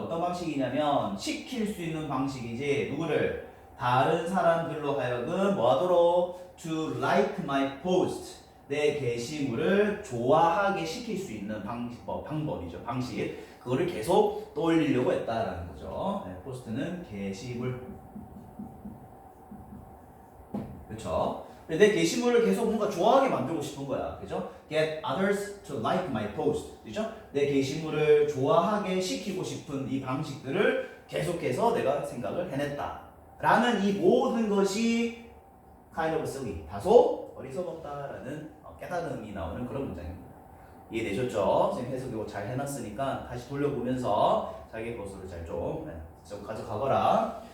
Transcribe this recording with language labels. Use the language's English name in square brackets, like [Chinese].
[Korean] 어떤 방식이냐면 시킬 수 있는 방식이지 누구를 다른 사람들로 하여금 뭐 하도록 [English] to like my post [Korean] 내 게시물을 좋아하게 시킬 수 있는 방법이죠. 방식. 그거를 계속 떠올리려고 했다라는 거죠. 네, 포스트는 게시물. 그렇죠? 내 게시물을 계속 뭔가 좋아하게 만들고 싶은 거야. 그죠? [English] Get others to like my post. [Korean] 그죠? 내 게시물을 좋아하게 시키고 싶은 이 방식들을 계속해서 내가 생각을 해냈다. 라는 이 모든 것이 kind of 쓰기. 다소 어리석었다라는 깨달음이 나오는 그런 문장입니다. 이해되셨죠? 선생님 해석 이거 잘 해놨으니까 다시 돌려보면서 자기 것으로 잘 좀 가져가거라.